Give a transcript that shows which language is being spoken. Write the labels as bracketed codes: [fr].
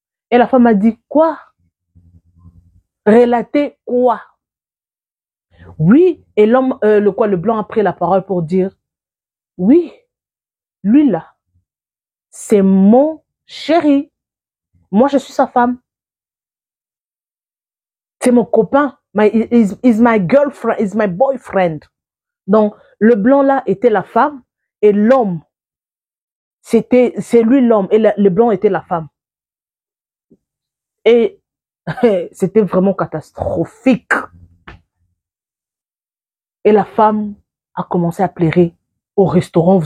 [fr] Et la femme a dit, quoi? Relater quoi? Oui, et le blanc a pris la parole pour dire, oui, lui là, c'est mon chéri. Moi, je suis sa femme. C'est mon copain. [en] Is my girlfriend, is my boyfriend. [fr] Donc, le blanc là était la femme et l'homme, c'est lui l'homme et le blanc était la femme. Et c'était vraiment catastrophique. Et la femme a commencé à pleurer au restaurant.